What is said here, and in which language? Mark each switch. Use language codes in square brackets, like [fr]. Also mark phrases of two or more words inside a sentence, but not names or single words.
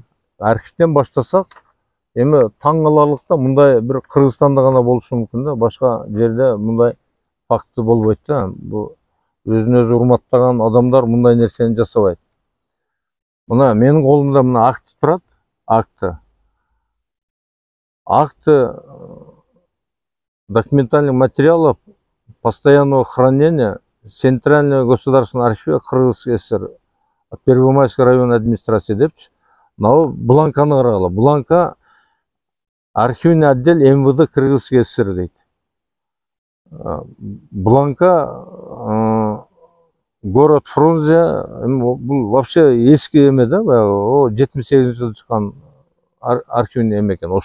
[ky] Архивден баштасак, эми таң каларлык да, мындай бир Кыргызстанда гана болушу мүмкүн да, башка жерде мындай факты болбойт да. Бу өзүн өзү урматтаган адамдар мындай нерсени жасабайт. Мына менин колумда мына акт турат, [ru] акты документальных материалов постоянного хранения Центрального государственного архива Кыргызской ССР от Первомайской районной администрации депчи. [ky] Мына бланканы карагыла. Бланка [ru] архивный отдел МВД Кыргызской ССР [ky] дейт. Бланка город Фрунзе, бул вообще эски эме да, 78-жылы чыккан архивный эме экен.